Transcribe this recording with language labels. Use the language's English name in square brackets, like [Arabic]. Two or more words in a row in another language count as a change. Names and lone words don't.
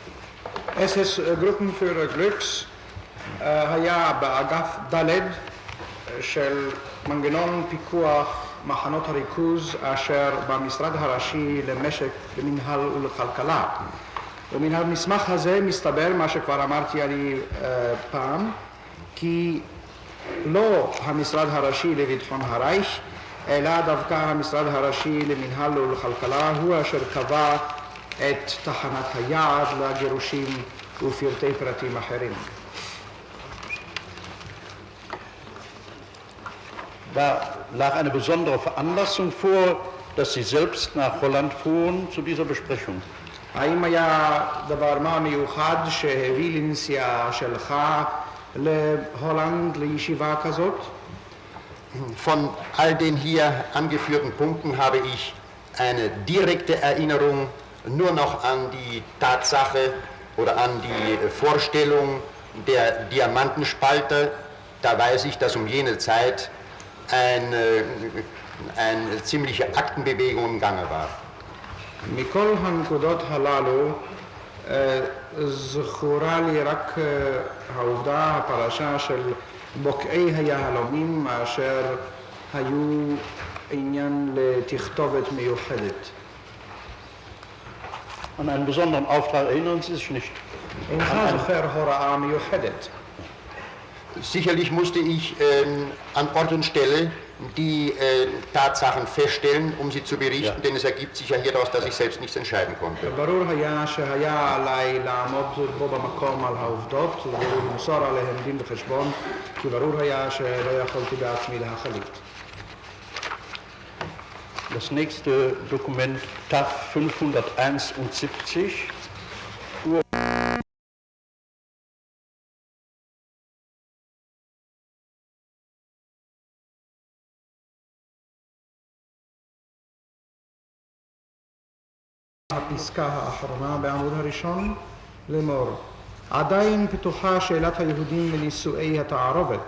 [German] SS Gruppenführer [Hebrew] Glücks היה באגף ד' של מנגנון פיקוח מחנות הריכוז אשר במשרד הראשי למשק, למינהל ולכלכלה. ומן המסמך הזה מסתבר מה שכבר אמרתי אני פעם, כי לא המשרד הראשי לביטחון הרייך, אלא דווקא המשרד הראשי למינהל ולכלכלה הוא אשר קבע את תחנת היעד לגירושים ופרטי פרטים אחרים. [German] Da lag eine besondere Veranlassung vor, dass Sie selbst nach Holland fuhren zu dieser Besprechung. [Hebrew] האם היה דבר מה מיוחד שהביא לנסיעה שלך להולנד לישיבה כזאת? [German] Von all den hier angeführten Punkten habe ich eine direkte Erinnerung nur noch an die Tatsache oder an die Vorstellung der Diamantenspalter. Da weiß ich, dass um jene Zeit eine ziemliche Aktenbewegung im Gange war. [Hebrew] מכל הנקודות הללו זכורה לי רק העובדה, הפרשה של בוקעי היהלומים אשר היו עניין לתכתובת מיוחדת. [German] An einen besonderen Auftrag erinnern Sie sich nicht? [Hebrew] אינך זוכר הוראה מיוחדת. [German] Sicherlich musste ich an Ort und Stelle die Tatsachen feststellen, um sie zu berichten, denn es ergibt sich ja hieraus, dass ich selbst nichts entscheiden konnte. [Hebrew] ברור היה שהיה עליי לעמוד בו במקום על העובדות ולמסור עליהן דין וחשבון, כי ברור היה שלא יכולתי בעצמי להחליט. [German] Das nächste Dokument TAF 571. [Hebrew] הפסקה האחרונה בעמוד הראשון, לאמור, עדיין פתוחה שאלת היהודים לנישואי התערובת.